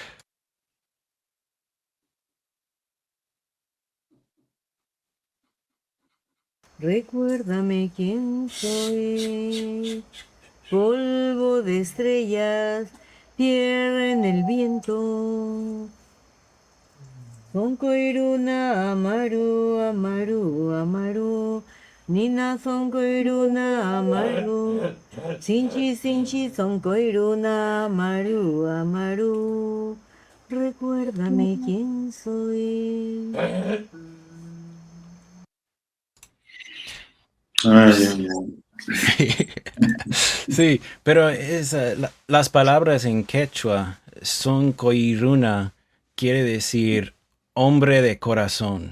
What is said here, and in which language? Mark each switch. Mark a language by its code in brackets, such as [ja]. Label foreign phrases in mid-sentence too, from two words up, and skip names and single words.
[es] Recuérdame quién soy, polvo de estrellas, tierra en el viento. [qu] Sonkoiruna amaru, amaru, amaru. Nina sonkoiruna amaru. Sinchi, sinchi, sonkoiruna amaru, amaru. [es] Recuérdame quién soy. Ay, ay, ay. Sí, pero las palabras en quechua son coiruna, quiere decir hombre de corazón.